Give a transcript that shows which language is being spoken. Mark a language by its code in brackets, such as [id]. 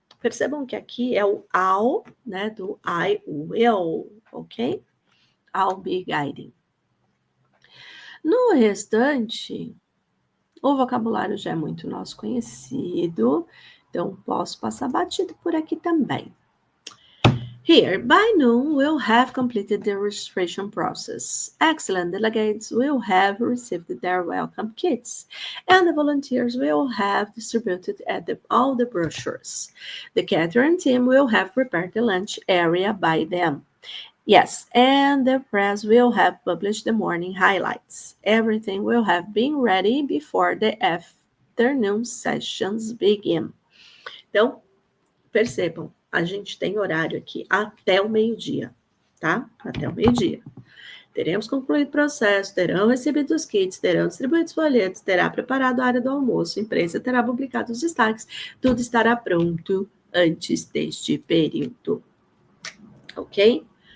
[pt] Percebam que aqui é o I'll, né, do I will, ok? [en] I'll be guiding. [pt] No restante, o vocabulário já é muito nosso conhecido, então posso passar batido por aqui também. [en] Here, by noon, we'll have completed the registration process. Excellent. Delegates will have received their welcome kits, and the volunteers will have distributed all the brochures. The catering team will have prepared the lunch area by them, Yes, and the press will have published the morning highlights. Everything will have been ready before the afternoon sessions begin. [pt] Então, percebam, a gente tem horário aqui até o meio-dia, tá? Até o meio-dia. Teremos concluído o processo, terão recebido os kits, terão distribuído os folhetos, terá preparado a área do almoço, a imprensa terá publicado os destaques, tudo estará pronto antes deste período. Ok?